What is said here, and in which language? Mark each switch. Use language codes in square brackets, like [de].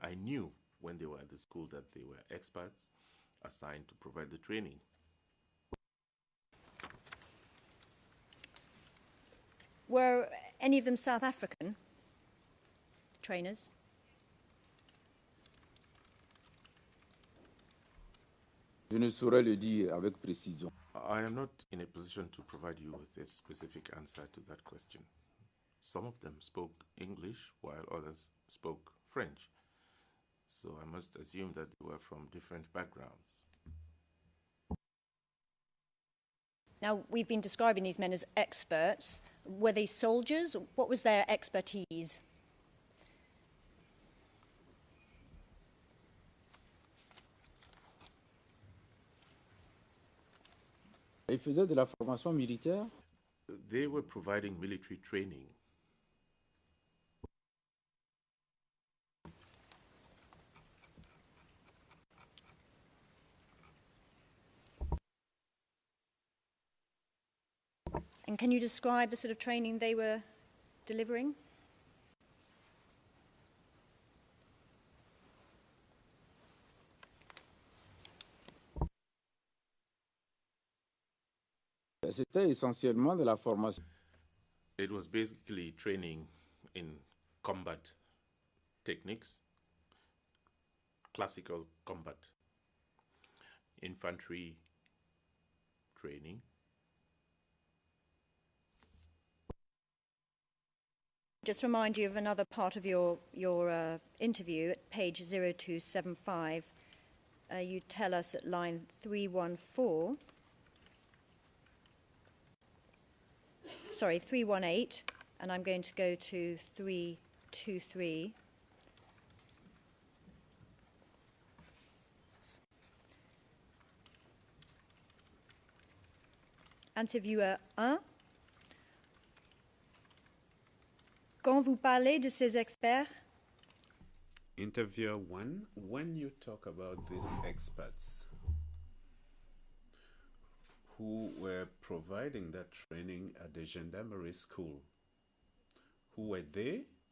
[en] I knew when they were at the school that they were experts assigned to provide the training. Were any of them South African trainers? [fr] Je ne saurais le dire avec précision. [en] I am not in a position to provide you with a specific answer to that question. Some of them spoke English while others spoke French. So I must assume that they were from different backgrounds. Now, we've been describing these men as experts. Were they soldiers? What was their expertise? [fr] Ils faisaient de la formation militaire. [en] They were providing military training. And can you describe the sort of training they were delivering? [fr] C'était essentiellement de la formation. [en] It was basically training in combat techniques, classical combat, infantry training. Just remind you of another part of your interview at page 0275. You tell us at line 318, 318, and I'm going to go to 323. Interviewer 1. [fr] Quand vous parlez de ces experts, [en] Interviewer 1, when you talk about these experts who were providing that training at the gendarmerie school, who were they?